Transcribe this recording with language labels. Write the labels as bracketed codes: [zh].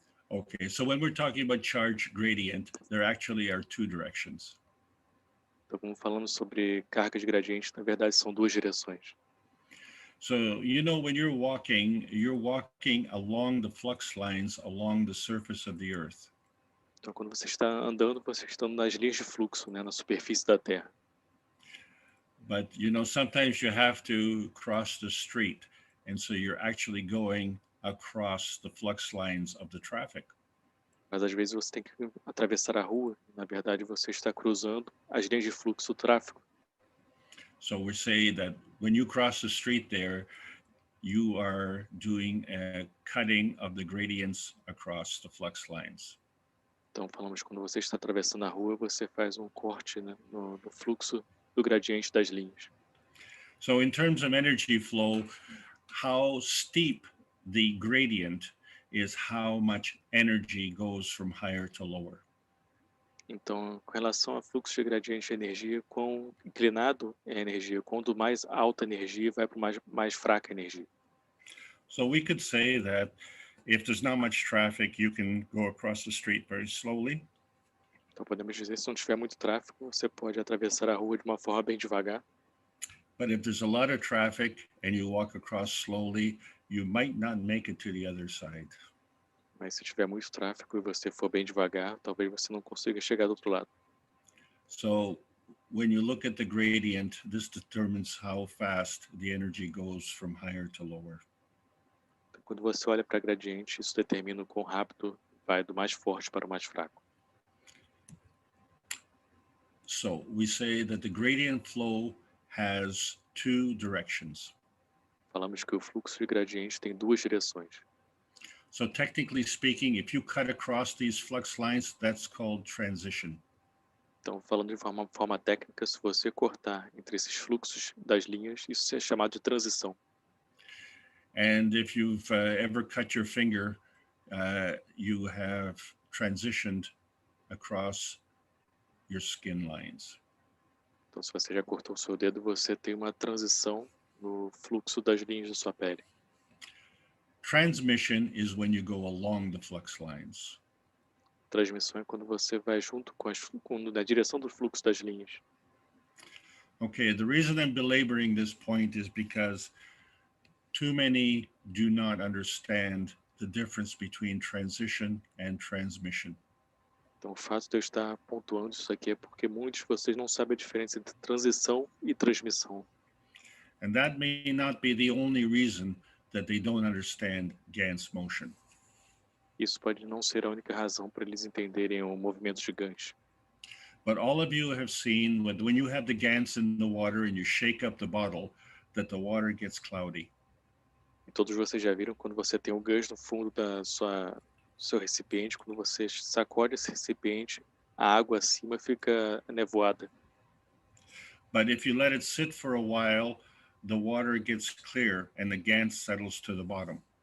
[en] Okay, so when we're talking about charge gradient, there actually are two directions. [pt] Então, como falando sobre carga de gradiente, na verdade são duas direções. [en] So, when you're walking along the flux lines along the surface of the earth. [pt] Então, quando você está andando, você está nas linhas de fluxo, né, na superfície da Terra. [en] But, sometimes you have to cross the street. And so you're actually going across the flux lines of the traffic. [pt] Mas às vezes você tem que atravessar a rua. Na verdade, você está cruzando as linhas de fluxo do tráfego. [en] So we say that when you cross the street there, you are doing a cutting of the gradients across the flux lines. [pt] Então, falamos quando você está atravessando a rua, você faz um corte, né, no fluxo do gradiente das linhas. [en] So in terms of energy flow, how steep the gradient is how much energy goes from higher to lower. [pt] Então, com relação a fluxo de gradiente de energia, quão inclinado é a energia, quanto mais alta a energia vai para mais fraca a energia. [en] So we could say that if there's not much traffic, you can go across the street very slowly. [pt] Então, podemos dizer, se não tiver muito tráfego, você pode atravessar a rua de uma forma bem devagar. [en] But if there's a lot of traffic and you walk across slowly, you might not make it to the other side. [pt] Mas se tiver muito tráfego e você for bem devagar, talvez você não consiga chegar do outro lado. [en] So when you look at the gradient, this determines how fast the energy goes from higher to lower. [pt] Então, quando você olha para gradiente, isso determina o quão rápido vai do mais forte para o mais fraco. [en] So we say that the gradient flow has two directions. [pt] Falamos que o fluxo de gradiente tem duas direções. [en] So technically speaking, if you cut across these flux lines, that's called transition. [pt] Então, falando de forma técnica, se você cortar entre esses fluxos das linhas, isso é chamado de transição. [en] And if you've ever cut your finger, you have transitioned across your skin lines. [pt] Então, se você já cortou o seu dedo, você tem uma transição no fluxo das linhas da sua pele. [en] Transmission is when you go along the flux lines. [pt] Transmissão é quando você vai junto na direção do fluxo das linhas. [en] Okay, the reason I'm belaboring this point is because too many do not understand the difference between transition and transmission. [pt] Então, o fato de eu estar pontuando isso aqui é porque muitos de vocês não sabem a diferença entre transição e transmissão. [en] And that may not be the only reason that they don't understand Gans motion. [pt] Isso pode não ser a única razão para eles entenderem o movimento de Gans. [en] But all of you have seen when you have the Gans in the water and you shake up the bottle, that the water gets cloudy. [pt] E todos vocês já viram quando você tem um Gans no fundo do seu recipiente, quando você sacode esse recipiente, a água acima fica nevoada. [en] But if you let it sit for a while, the water gets clear and the Gans settles to the bottom.